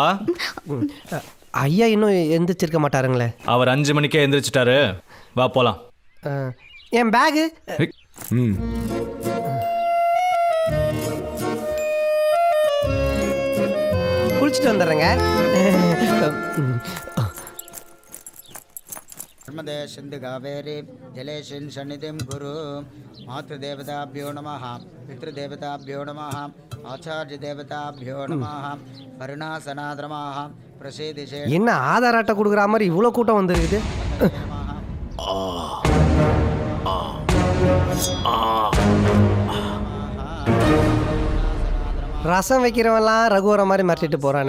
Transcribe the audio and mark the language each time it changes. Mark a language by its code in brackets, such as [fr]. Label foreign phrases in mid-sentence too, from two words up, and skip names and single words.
[ta] ஐயா இன்னும் எந்திரிச்சிருக்க மாட்டாருங்களே. அவர் 5 மணிக்கே எந்திரிச்சிட்டாரு. வா போலாம். என் பேகு. குளிச்சுட்டு வந்துடுறேங்க. [sa] नर्मदे सिंधु कावेरी जलेशिन् सन्निधिं कुरु मातृदेवताभ्यो नमः पितृदेवताभ्यो नमः आचार्यदेवताभ्यो नमः वरुणासनाधारमाक प्रचेतिषे. [ta] என்ன ஆதார் அட்டை கொடுக்குற மாதிரி இவ்வளோ கூட்டம் வந்துருக்குது? ரசம் வைக்கிறவன்லாம் ரகுவர மாதிரி மறைச்சிட்டு போறானே.